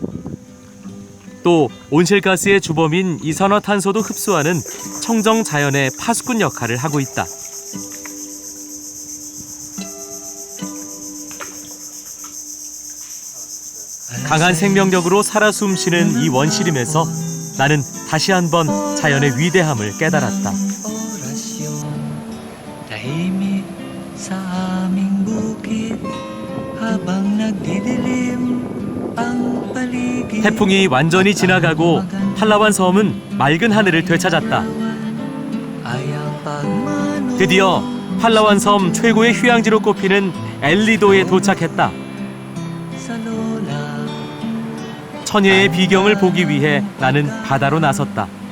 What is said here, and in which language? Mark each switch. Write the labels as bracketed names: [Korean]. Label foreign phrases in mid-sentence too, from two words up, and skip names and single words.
[Korean] 또 온실가스의 주범인 이산화탄소도 흡수하는 청정 자연의 파수꾼 역할을 하고 있다. 강한 생명력으로 살아 숨쉬는 이 원시림에서 나는 다시 한번 자연의 위대함을 깨달았다. [Filipino] tahimik sa aming bukid habang nagdidilim ang paligid. [Korean] 태풍이 완전히 지나가고 팔라완 섬은 맑은 하늘을 되찾았다. 드디어 팔라완 섬 최고의 휴양지로 꼽히는 엘리도에 도착했다. 천혜의 비경을 보기 위해 나는 바다로 나섰다.